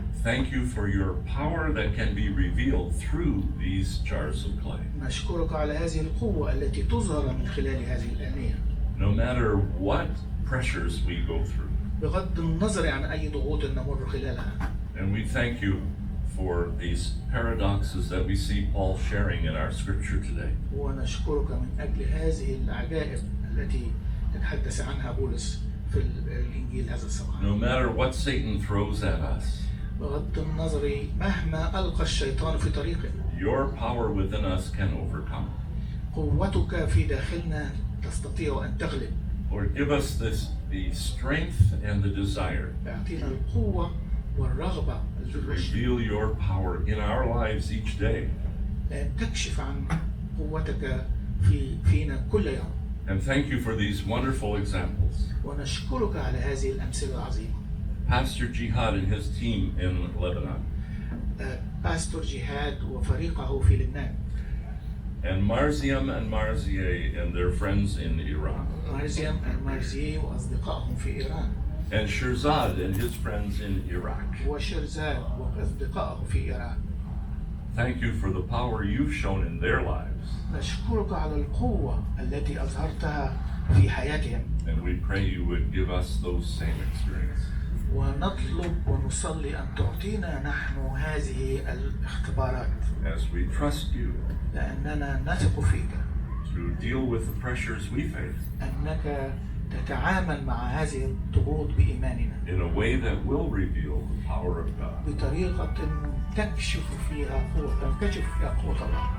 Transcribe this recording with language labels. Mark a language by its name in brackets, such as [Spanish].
[English] Thank you for your power that can be revealed through these jars of clay. [Arabic] نشكرك على هذه القوة التي تظهر من خلال هذه الآنية. [English] No matter what pressures we go through. [Arabic] بغض النظر عن أي ضغوط نمر خلالها. [English] And we thank you for these paradoxes that we see Paul sharing in our scripture today. [Arabic] ونشكرك من أجل هذه العجائب التي تتحدث عنها بولس في الإنجيل هذا الصباح. [English] No matter what Satan throws at us. [Arabic] بغض النظر مهما ألقى الشيطان في طريقنا. [English] Your power within us can overcome. [Arabic] قوتك في داخلنا تستطيع أن تغلب. [English] Lord, give us the strength and the desire. [Arabic] اعطينا القوة والرغبة. [English] Reveal your power in our lives each day. [Arabic] لأن تكشف عن قوتك فينا كل يوم. [English] And thank you for these wonderful examples. [Arabic] ونشكرك على هذه الأمثلة العظيمة. [English] Pastor Jihad and his team in Lebanon. [Arabic] باستور جهاد وفريقه في لبنان. [English] And Marziam and Marzieh and their friends in Iran. [Arabic] مرزيم المرزية وأصدقائهم في إيران. [English] And Shirzad and his friends in Iraq. [Arabic] وشرزاد وأصدقائه في إيران. [English] Thank you for the power you've shown in their lives. [Arabic] نشكرك على القوة التي أظهرتها في حياتهم. [English] And we pray you would give us those same experiences. [Arabic] ونطلب ونصلي أن تعطينا نحن هذه الاختبارات. [English] As we trust you. [Arabic] لأننا نثق فيك. [English] To deal with the pressures we face. [Arabic] أنك تتعامل مع هذه الضغوط بإيماننا. [English] In a way that will reveal the power of God. [Arabic] بطريقة تنكشف فيها قوة الله.